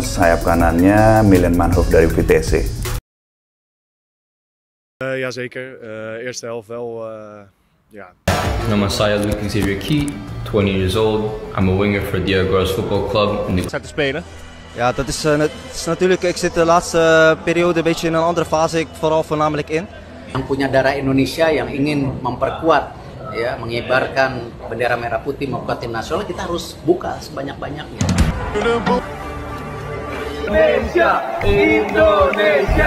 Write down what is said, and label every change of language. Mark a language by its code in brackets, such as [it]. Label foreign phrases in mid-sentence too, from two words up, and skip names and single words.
[id] sayap kanannya Milan Manhoef dari Vitesse. [nl] Jazeker, eerste helft wel, ja. [id] Nama saya Luc Xavier Key, [en] 20 years old. I'm a winger for Diagoras Football Club. [nl] Te spelen? Ja, dat is natuurlijk, ik zit de laatste periode een beetje in een andere fase, ik vooral voornamelijk in. [id] Yang punya darah Indonesia yang ingin memperkuat, ya, mengibarkan bendera merah putih membuat tim nasional, kita harus buka sebanyak-banyaknya. Indonesia, Indonesia.